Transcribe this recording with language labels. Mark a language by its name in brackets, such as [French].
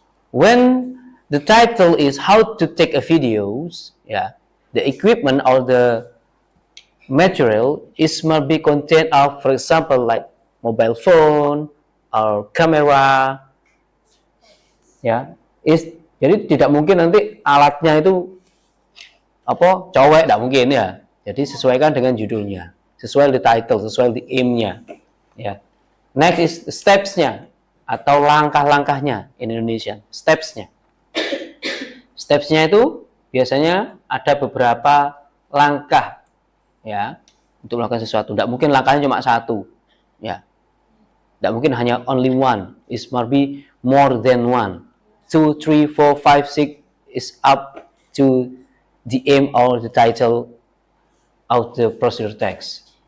[English] When the title is how to take a videos, yeah, the equipment or the material is must be content of, for example, like mobile phone or camera, ya. [Indonesian] Jadi tidak mungkin nanti alatnya itu apa cowek, tidak mungkin ya. Jadi sesuaikan dengan judulnya, sesuai di title, sesuai di aim-nya, ya. Next is steps-nya atau langkah-langkahnya in Indonesian, steps-nya. Steps-nya itu biasanya ada beberapa langkah, ya, untuk melakukan sesuatu. Tidak mungkin langkahnya cuma satu, ya. Tidak mungkin hanya [English] only one. It must be more than one. 2, 3, 4, 5, 6 is up to the aim or the title of the procedure text.